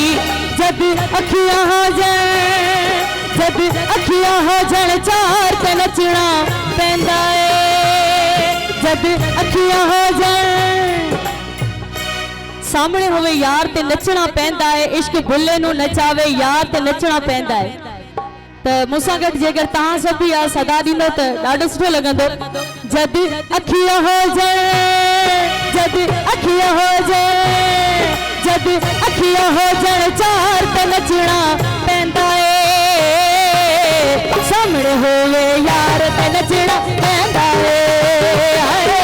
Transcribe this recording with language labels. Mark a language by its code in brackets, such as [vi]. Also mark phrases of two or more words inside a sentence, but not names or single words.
[pa] ਜਬ ਅੱਖੀਆਂ ਹੋ ਜਾਏ, ਜਬ ਅੱਖੀਆਂ ਹੋ ਜਾਏ ਚਾਰ ਤੇ ਨੱਚਣਾ ਪੈਂਦਾ ਹੈ। ਜਬ ਅੱਖੀਆਂ ਹੋ ਜਾਏ ਸਾਹਮਣੇ ਹੋਵੇ ਯਾਰ ਤੇ ਨੱਚਣਾ ਪੈਂਦਾ ਹੈ। ਇਸ਼ਕ ਬੁੱਲ੍ਹੇ ਨੂੰ ਨਚਾਵੇ ਯਾਰ ਤੇ ਨੱਚਣਾ ਪੈਂਦਾ ਹੈ। [sd] तो मूंसां गॾु जेकर तव्हां सभु बि सदा ॾींदो त ॾाढो सुठो लॻंदो। [pa] ਜਬ ਅੱਖੀਆਂ ਹੋ ਜਾਏ, ਜਬ ਅੱਖੀਆਂ ਹੋ ਜਾਏ, ਜਬ ਅੱਖੀਆਂ ਹੋ ਜਾਏ ਚਾਰ ਤੇ ਨੱਚਣਾ ਪੈਂਦਾ ਹੈ। ਸਾਹਮਣੇ ਹੋਵੇ ਯਾਰ ਤੇ ਨੱਚਣਾ ਪੈਂਦਾ ਹੈ।